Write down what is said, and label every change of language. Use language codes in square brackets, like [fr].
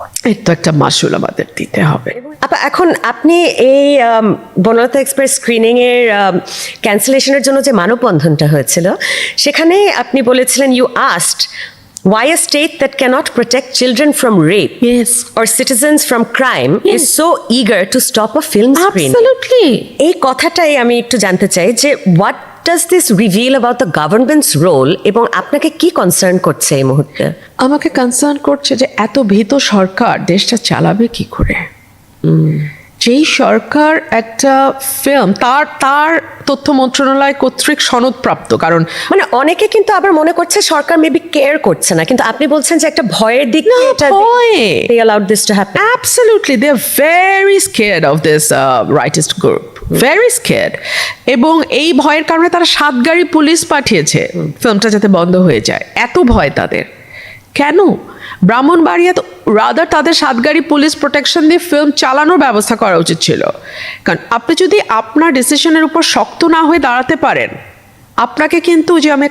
[bn] এর তো একটা মাসুল আমাদের দিতে হবে। আপা, এখন আপনি এই বনলতা এক্সপ্রেস স্ক্রিনিং এর ক্যান্সেলেশনের জন্য যে মানববন্ধনটা হয়েছিল, সেখানে আপনি বলেছিলেন, [en] You asked why a state that cannot protect children from rape Yes. or citizens from crime is so eager to stop a film screen. Absolutely. [bn] এই কথাটাই আমি একটু জানতে চাই যে [en] what does this reveal about the government's role, [bn] এবং আপনাকে কি কনসার্ন করছে এই মুহূর্তে? আমাকে কনসার্ন করছে যে এত ভীত সরকার দেশটা চালাবে কি করে। যেই সরকার একটা ফিল্ম তার তথ্য মন্ত্রণালয় কর্তৃক সনদপ্রাপ্ত, কারণ মানে অনেকে কিন্তু আবার মনে করছে সরকার মেবি কেয়ার করছে না, কিন্তু আপনি বলছেন যে একটা ভয়ের দিক না, ভয়ে। [en] they allowed this to happen. Absolutely, they are very scared of this rightist group, very scared. [bn] এবং এই ভয়ের কারণে তারা 7 গাড়ি পুলিশ পাঠিয়েছে ফিল্মটা যাতে বন্ধ হয়ে যায়। এত ভয় তাদের কেন? ব্রাহ্মণবাড়িয়া তো রাদার তাদের 7 গাড়ি পুলিশ প্রোটেকশন দিয়ে ফিল্ম চালানোর ব্যবস্থা করা উচিত ছিল। কারণ আপনি যদি আপনার ডিসিশনের উপর শক্ত না হয়ে দাঁড়াতে পারেন, আপনাকে কিন্তু যে আমি